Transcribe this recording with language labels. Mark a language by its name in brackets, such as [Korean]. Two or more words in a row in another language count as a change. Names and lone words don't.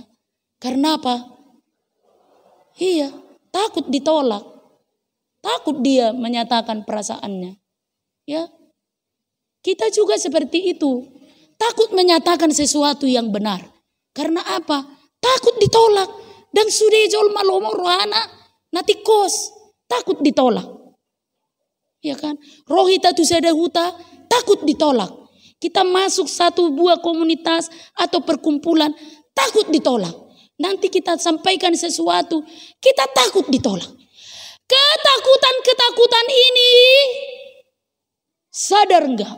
[Indonesian] Karena apa? Iya, takut ditolak. Takut dia menyatakan perasaannya. Ya. Kita juga seperti itu. Takut menyatakan sesuatu yang benar. Karena apa? Takut ditolak. Dan sudah [Batak Toba] jol malomo rohana [Indonesian] nanti kos. Takut ditolak. Ya kan? [Batak Toba] Rohita tu sada huta [Indonesian] takut ditolak. Kita masuk satu buah komunitas atau perkumpulan takut ditolak. Nanti kita sampaikan sesuatu, kita takut ditolak. Ketakutan-ketakutan ini, sadar enggak?